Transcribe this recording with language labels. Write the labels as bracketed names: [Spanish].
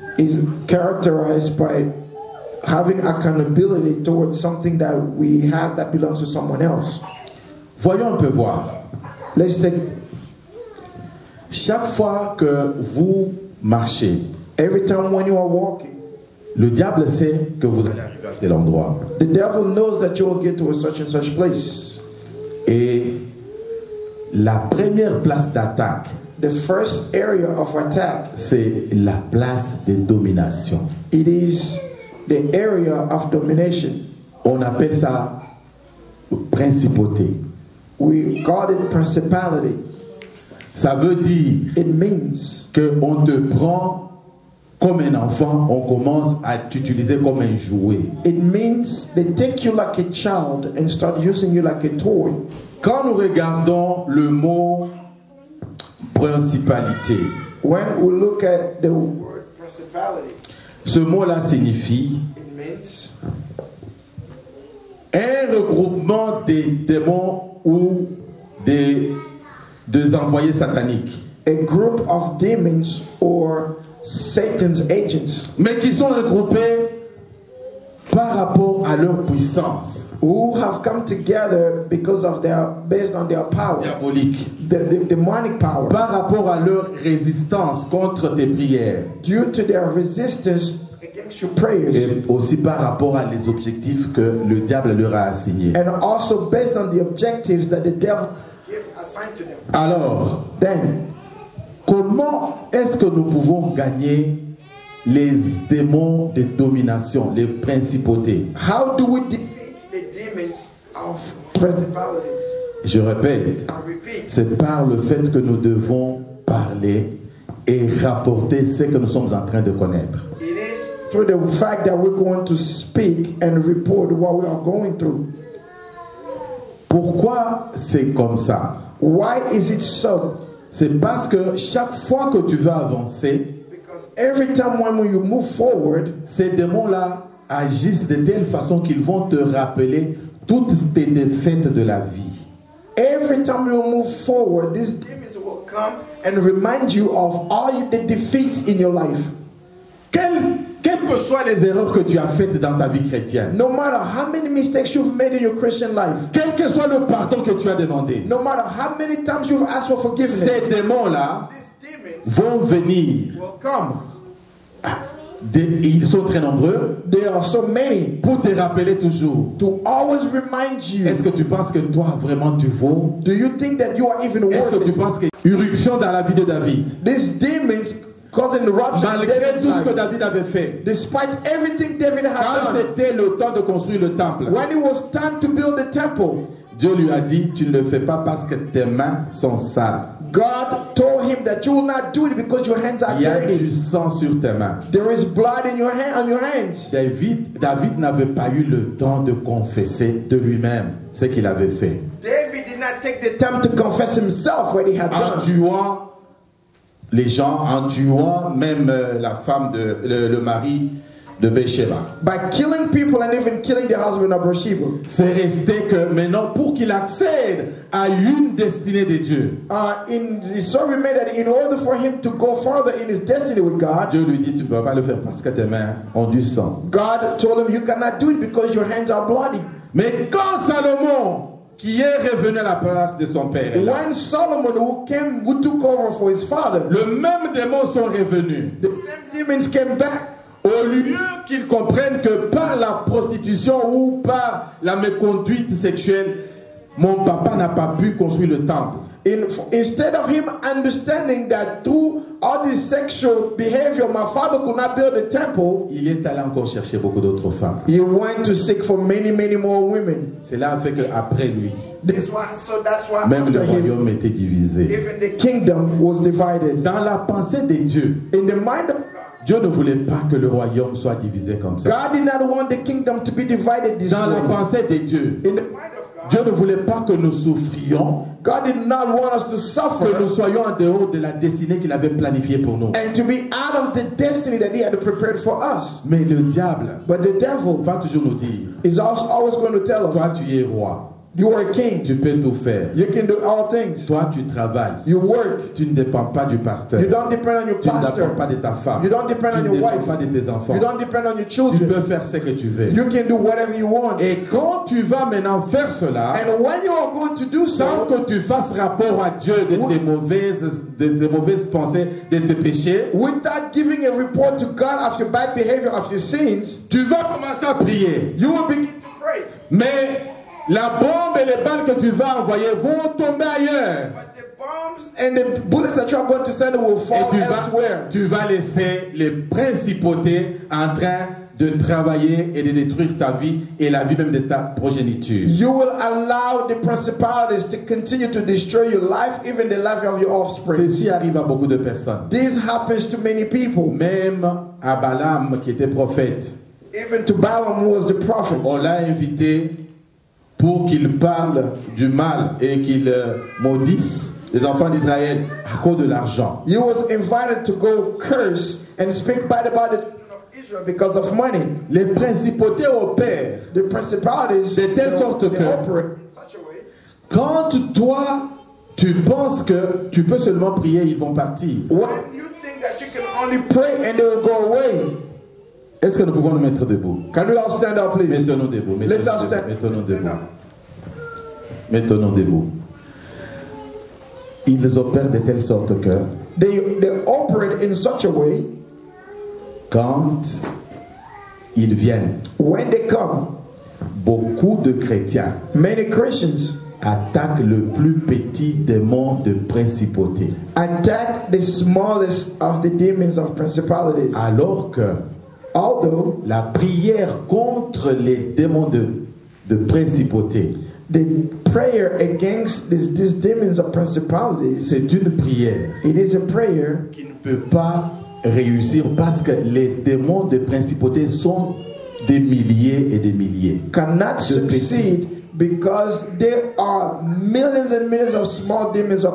[English] is characterized by having accountability towards something that we have that belongs to someone else. [French] Voyons un peu voir. [English] Let's take [French] Chaque fois que vous marchez, [English] every time when you are walking, [French] le diable sait que vous allez arriver à tel endroit. [English] the devil knows that you will get to a such and such place. [French] Et la première place d'attaque, [English] The first area of attack, [French] c'est la place de domination. [English] it is the area of domination. [French] On appelle ça principauté. [English] We call it principality. [French] Ça veut dire [English] It means [French] qu'on te prend comme un enfant, on commence à t'utiliser comme un jouet. [English] It means they take you like a child and start using you like a toy. [French] Quand nous regardons le mot principalité, [English] When we look at the word principality, [French] ce mot-là signifie [English] it means [French] un regroupement des démons ou des envoyés sataniques, [English] a group of demons or Satan's agents [French] mais qui sont regroupés par rapport à leur puissance [English] who have come together because of based on their power, [French] diabolique, [English] the demonic power, [French] par rapport à leur résistance contre tes prières [English] due to their resistance against your prayers, [French] et aussi par rapport à les objectifs que le diable leur a assignés. [English] and also based on the objectives that the devil assigned to them. [French] Alors, [English] Then, [French] comment est-ce que nous pouvons gagner les démons de domination, les principautés? [English] how do we defeat the demons of principalities? [French] Je répète, [English] I repeat, [French] c'est par le fait que nous devons parler et rapporter ce que nous sommes en train de connaître. [English] it is through the fact that we're going to speak and report what we are going through. [French] Pourquoi c'est comme ça? [English] Why is it so? [French] C'est parce que chaque fois que tu veux avancer, [English] Because every time when you move forward, [French] ces démons-là agissent de telle façon qu'ils vont te rappeler toutes tes défaites de la vie. [English] every time you move forward, these demons will come and remind you of all the defeats in your life. [French] Quelle que que soient les erreurs que tu as faites dans ta vie chrétienne, [English] no matter how many mistakes you've made in your Christian life, [French] quel que soit le pardon que tu as demandé, [English] no matter how many times you've asked for forgiveness, [French] ces démons-là [English] these demons [French] vont venir. [English] will come. [French] Ils sont très nombreux [English] There are so many [French] pour te rappeler toujours. [English] to always remind you. [French] Est-ce que tu penses que toi vraiment tu vaux? [English] Do you think that you are even [French] Est-ce [English] worth [French] que tu [English] it? [French] penses que irruption dans la vie de David, [English] These demons causing eruption in [French] malgré [English] David's [French] tout ce que [English] life, [French] David avait fait, [English] despite everything David had [French] quand [English] done, [French] c'était le temps de construire le temple, [English] when it was time to build the temple, [French] Dieu lui a dit, tu ne le fais pas parce que tes mains sont sales. [English] God told him that you will not do it because your hands are [French] Il y a du [English] dirty. [French] sang sur tes mains. [English] There is blood in your hand, on your hands. [French] David n'avait pas eu le temps de confesser de lui-même ce qu'il avait fait. [English] David did not take the time to confess himself what he had [French] En [English] done. [French] tuant les gens, en tuant même la femme, le mari de Bathsheba. [English] By killing people and even killing the husband of Bathsheba. [French] C'est resté que maintenant, pour qu'il accède à une destinée de Dieu, [English] So we made that in order for him to go further in his destiny with God, [French] Dieu lui dit, tu ne peux pas le faire parce que tes mains ont du sang. [English] God told him, you cannot do it because your hands are bloody. [French] Mais quand Salomon, qui est revenu à la place de son père, est là, [English] When Solomon, who took over for his father, [French] le même démon sont revenus. [English] the same demons came back. [French] Au lieu qu'ils comprennent que par la prostitution ou par la méconduite sexuelle, mon papa n'a pas pu construire le temple. [English] Instead of him understanding that through all this sexual behavior, my father could not build a temple, [French] Il est allé encore chercher beaucoup d'autres femmes. [English] he went to seek for many, many more women. [French] Cela a fait qu'après lui, [English] That's why [French] même le [English] after him, [French] royaume était divisé. [English] even the kingdom was divided. [French] Dans la pensée de Dieu, [English] In the mind of [French] Dieu ne voulait pas que le royaume soit divisé comme ça. [English] God did not want the kingdom to be divided this [French] Dans la [English] way. [French] pensée de Dieu, [English] In the mind of God, [French] Dieu ne voulait pas que nous souffrions, [English] God did not want us to [French] que [English] suffer [French] nous soyons en dehors de la destinée qu'il avait planifiée pour nous. [English] and to be out of the destiny that he had prepared for us. [French] Mais le diable [English] But the devil [French] va toujours nous dire, [English] is also always going to tell us, [French] toi tu es roi, [English] you are a king. [French] tu peux tout faire. [English] You can do all things. [French] Toi tu travailles, [English] You work. [French] tu ne dépends pas du pasteur, [English] You don't depend on your [French] tu ne dépends [English] pastor. [French] pas de ta femme, [English] You don't depend [French] tu [English] on [French] ne [English] your [French] dépends [English] wife. [French] pas de tes enfants. [English] You don't depend on your [French] Tu [English] children. [French] peux faire ce que tu veux. [English] You can do whatever you want. [French] Et quand tu vas maintenant faire cela, [English] And when you are going to do [French] sans [English] so, [French] que tu fasses rapport à Dieu de tes mauvaises pensées, de tes péchés, [English] without giving a report to God of your bad behavior, of your sins, [French] tu vas commencer à prier. [English] you will begin to pray. [French] Mais la bombe et les balles que tu vas envoyer vont tomber ailleurs. [English] But the bombs and the bullets that you are going to send will [French] Et [English] fall elsewhere. [French] tu vas laisser les principautés en train de travailler et de détruire ta vie et la vie même de ta progéniture. [English] You will allow the principalities to continue to destroy your life, even the life of your offspring. [French] Ceci arrive à beaucoup de personnes. [English] This happens to many people. [French] Même à Balaam qui était prophète, [English] Even to Balaam, who was the prophet. [French] on l'a invité pour qu'il parle du mal et qu'il maudisse les enfants d'Israël à cause de l'argent. [English] He was invited to go curse and speak bad about the children of Israel because of money. [French] Les principautés opèrent [English] The principalities [French] de telle sorte [English] they [French] que [English] operate in such a way. [French] quand toi tu penses que tu peux seulement prier, ils vont partir. [English] When you think that you can only pray and they will go away. [French] Est-ce que nous pouvons nous mettre debout? [English] Can we all stand up, please? [French] Mettons-nous debout. [English] Let's all stand. [French] Mettons-nous [English] Stand [French] debout. [English] up. [French] Mettons-nous debout. Ils opèrent de telle sorte que [English] They operate in such a way. [French] quand ils viennent, [English] When they come, [French] beaucoup de chrétiens [English] many Christians [French] attaquent le plus petit démon de principauté. [English] attack the smallest of the demons of principalities. [French] Alors que [English] Although [French] la prière contre les démons de principauté, [English] the prayer against these demons of principalities, [French] c'est une prière [English] it is a prayer [French] qui ne peut pas réussir parce que les démons de principauté sont des milliers et des milliers. [English] cannot succeed because there are millions and millions of small demons of